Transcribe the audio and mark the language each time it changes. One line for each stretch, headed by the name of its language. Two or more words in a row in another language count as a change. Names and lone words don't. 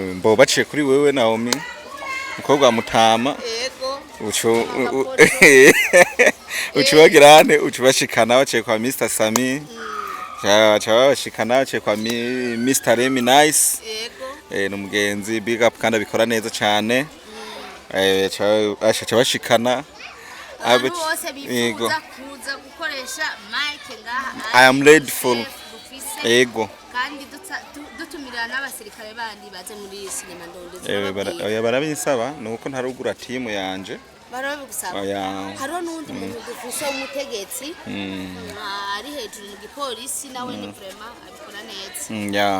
Rundi: mbo baciye kuri wewe Naomi mukobwa wa Mutama ucubagirane ucubashikana baciye kwa Mr Sami bashikana baciye kwa Mr Remy Nice n'umugenzi big up kandi abikora neza cyane bashikana abantu bose bifuza kuza gukoresha mic ngaha
English: I am ready for ego
Rundi: kandi dutumira n'abasirikare bandi baze muri sinema ndonde oya barabisaba nuko ntarugura team yanje barabigusaba hariho n'undi muntu dufise umutegetsi ari hejuru mu gipolisi nawe ni vraiment abikora neza